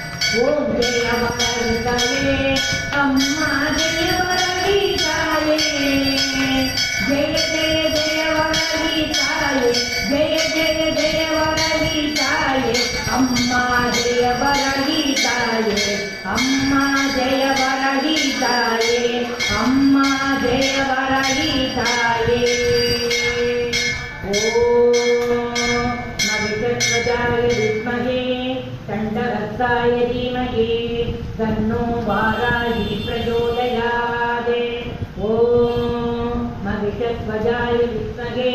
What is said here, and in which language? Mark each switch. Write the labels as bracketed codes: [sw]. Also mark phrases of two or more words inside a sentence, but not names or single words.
[ta] ஓம் ஜெய வரகிதாயே அம்மா ஜெய வரகிதாயே ஜெய ஜெய ஜெய வரகிதாயே ஜெய ஜெய ஜெய வரகிதாயே அம்மா ஜெய வரகிதாயே அம்மா ஜெய வரகிதாயே அம்மா ஜெய வரகிதாயே [sa] महिषध्वजाय विद्महे दण्डहस्ताय धीमहि तन्नो वाराही प्रचोदयात् ॐ महिषध्वजाय विद्महे